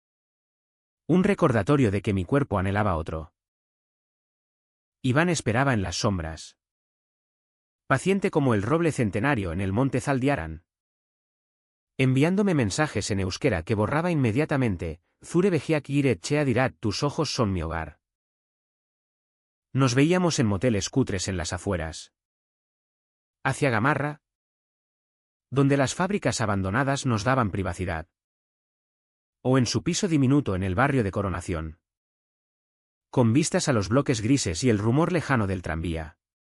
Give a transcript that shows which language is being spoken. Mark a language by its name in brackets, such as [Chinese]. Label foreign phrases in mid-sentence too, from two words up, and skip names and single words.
[Spanish] Un recordatorio de que mi cuerpo anhelaba otro. Iván esperaba en las sombras, paciente como el roble centenario en el monte Zaldiaran, enviándome mensajes en euskera que borraba inmediatamente. [Basque] Zure begiak gire etxea dirat, [Spanish] tus ojos son mi hogar. Nos veíamos en moteles cutres en las afueras. Hacia Gamarra, donde las fábricas abandonadas nos daban privacidad. O en su piso diminuto en el barrio de Coronación, con vistas a los bloques grises y el rumor lejano del tranvía.